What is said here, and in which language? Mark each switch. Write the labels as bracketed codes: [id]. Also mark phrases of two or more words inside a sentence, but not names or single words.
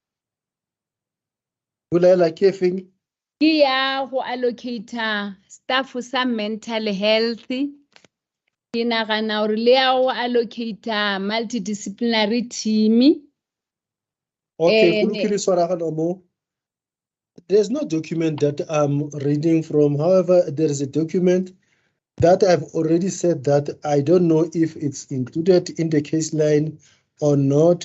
[nso] Bolela ke efeng? ke ya go [en] allocator staff [nso] sa [en] mental health [nso] ke nagana gore le ya go allocator [en] multidisciplinary team. Okay, there's no document that I'm reading from. However, there is a document that I've already said that I don't know if it's included in the case line or not.